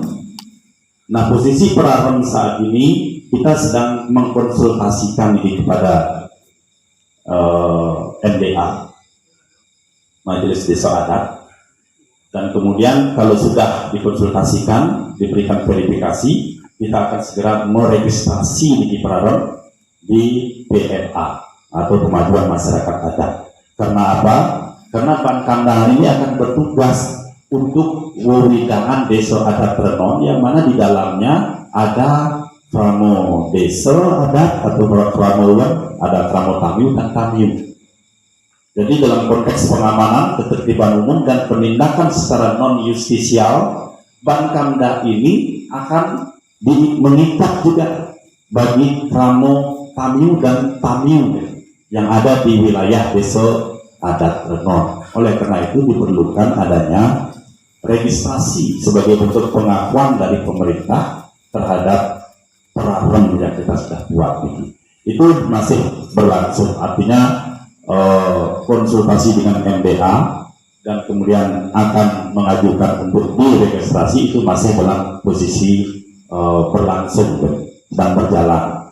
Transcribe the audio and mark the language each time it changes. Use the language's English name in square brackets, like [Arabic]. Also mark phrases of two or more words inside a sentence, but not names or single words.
[Indonesian] Nah, posisi perarem saat ini kita sedang mengkonsultasikan ini kepada NDA, majelis desa adat, dan kemudian kalau sudah dikonsultasikan, diberikan verifikasi, kita akan segera meregistrasi di Kipraron di PMA atau Pemajuan Masyarakat Adat. Karena apa? Karena Bankamda ini akan bertugas untuk wewidangan desa adat Renon, yang mana di dalamnya ada pramo desa adat atau pramo ada pramo tamiu dan tamiu. Jadi dalam konteks pengamanan, ketertiban umum dan penindakan secara non justisial, Bankamda ini akan mengikat juga bagi pramo tamiu dan tamiu yang ada di wilayah desa adat Renon. Oleh karena itu diperlukan adanya registrasi sebagai bentuk pengakuan dari pemerintah terhadap peraturan yang kita sudah buat ini. Itu masih berlangsung, artinya konsultasi dengan MDA dan kemudian akan mengajukan untuk diregistrasi itu masih dalam posisi berlangsung dan berjalan.